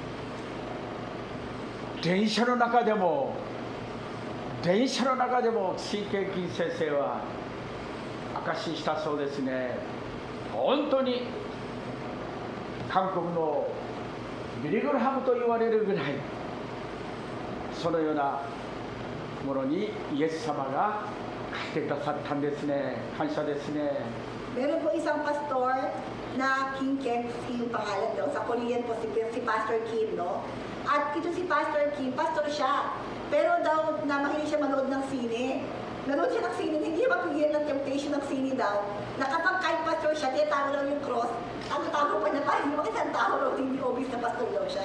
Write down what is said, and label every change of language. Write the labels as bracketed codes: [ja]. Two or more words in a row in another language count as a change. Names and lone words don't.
[ja] 電車の中でも新ケイキン先生は証ししたそうですね。本当に韓国のビリグルハムと言われるぐらいそのようなものにイエス様が来てくださったんですね。感謝ですね。 [tl] Meron po isang pastor na Kim yung pangalan daw. Sa Korean po si Pastor Kim, no? At ito si Pastor Kim, pastor siya. Pero daw na mahilig siya manood ng sine. Nanood siya ng sine, hindi siya mapigil ng temptation ng sine daw. Na kapag kahit pastor siya, tinatago daw yung cross. Ang tago pa niya, parang bakit ang tao daw, hindi obvious na pastor daw siya.